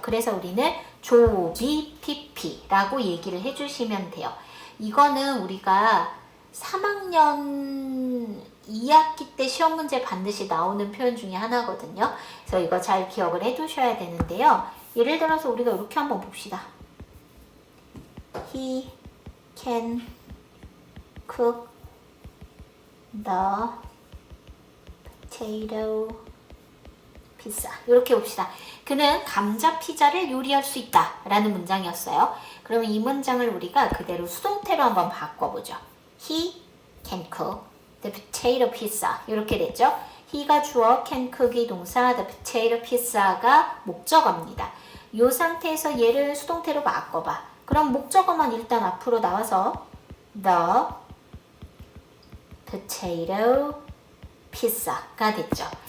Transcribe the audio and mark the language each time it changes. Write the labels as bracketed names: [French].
[Korean] 그래서 우리는 조비 pp라고 얘기를 해주시면 돼요. 이거는 우리가 3학년 2학기 때 시험 문제 반드시 나오는 표현 중에 하나거든요. 그래서 이거 잘 기억을 해두셔야 되는데요. 예를 들어서 우리가 이렇게 한번 봅시다. [English] He can cook the potato pizza. [Korean] 이렇게 봅시다. 그는 감자 피자를 요리할 수 있다 라는 문장이었어요. 그러면 이 문장을 우리가 그대로 수동태로 한번 바꿔보죠. [English] He can cook the potato pizza [Korean] 이렇게 됐죠. he가 주어, can cook이 동사, [English] the potato pizza [Korean] 가 목적어입니다. 이 상태에서 얘를 수동태로 바꿔봐. 그럼 목적어만 일단 앞으로 나와서 [English] the potato pizza [Korean] 가 됐죠.